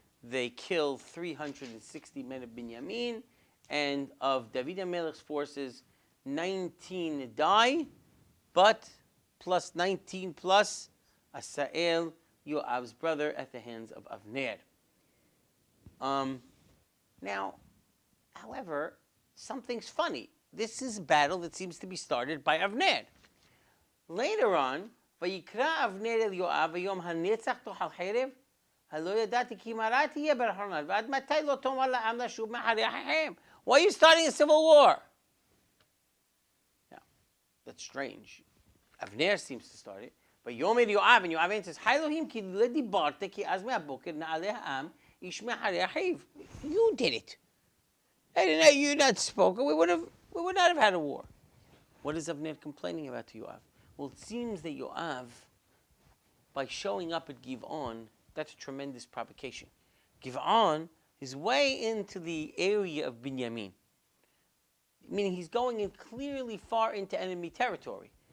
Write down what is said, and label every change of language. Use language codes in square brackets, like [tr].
[en] They kill 360 men of Binyamin, and of David and Melech's forces, 19 die, but plus 19 plus Asael, Yoav's brother, at the hands of Avner. Now, however, something's funny. This is a battle that seems to be started by Avner. Later on, [he] ויקרא אבנר אל יואב ויום הנצח תאכל חרב, הלא ידעתי כי מרה תהיה באחרונה, ועד מתי לא תאמר לעם לשוב מאחרי אחיכם? [en] Why are you starting a civil war? Now, that's strange. Avner seems to start it. [he] ויאמר יואב, [en] and Yoav answers, [he] אלוהים כי לא דיברת, כי אז מהבוקר נעלה העם איש מאחרי אחיו. [en] You did it. You not spoken, we would not have had a war. What is Avner complaining about to Yoav? Well, it seems that Yoav, by showing up at Giv'on, that's a tremendous provocation. Giv'on is way into the area of Binyamin, meaning he's going in clearly far into enemy territory.